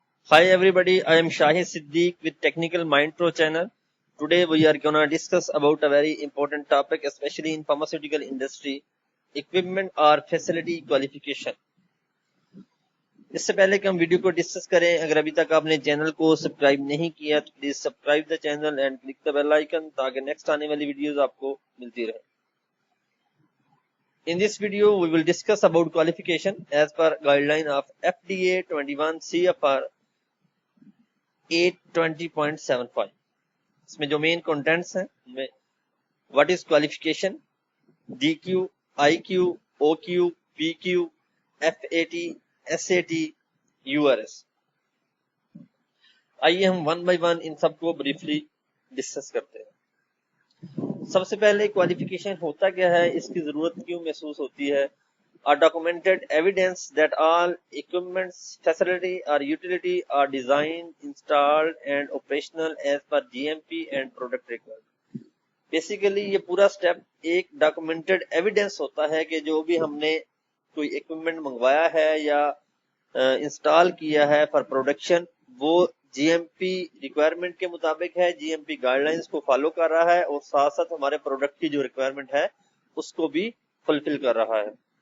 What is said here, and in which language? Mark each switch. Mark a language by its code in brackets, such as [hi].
[en] Hi everybody, I am Shahid Siddiq with Technical Mind Pro channel. Today we are gonna discuss about a very important topic, especially in pharmaceutical industry, equipment or facility qualification. [hi] इससे पहले कि हम video को discuss करें, अगर अभी तक आपने चैनल को सब्सक्राइब नहीं किया तो [en] please subscribe the channel and click the bell icon [hi] ताकि नेक्स्ट आने वाली वीडियोस आपको मिलती रहे. [en] In this video we will discuss about qualification as per guideline of FDA 21 CFR 820.75. [hi] इसमें जो मेन कंटेंट्स हैं उनमें [en] what is qualification, [hi] DQ, IQ, OQ, PQ, FAT, SAT, URS. आइए हम [en] one by one [hi] इन सबको ब्रीफली डिस्कस करते हैं. सबसे पहले क्वालिफिकेशन होता क्या है, इसकी जरूरत क्यों महसूस होती है. [en] A documented evidence that all equipments, facility or utility are designed, installed and operational as per GMP and product requirement. [hi] Basically ये पूरा स्टेप एक डॉक्यूमेंटेड एविडेंस होता है कि जो भी हमने कोई इक्विपमेंट मंगवाया है या इंस्टॉल किया है फॉर प्रोडक्शन, वो GMP रिक्वायरमेंट के मुताबिक है, GMP गाइडलाइंस को फॉलो कर रहा है और साथ साथ हमारे प्रोडक्ट की जो रिक्वायरमेंट है उसको भी फुलफिल कर रहा है.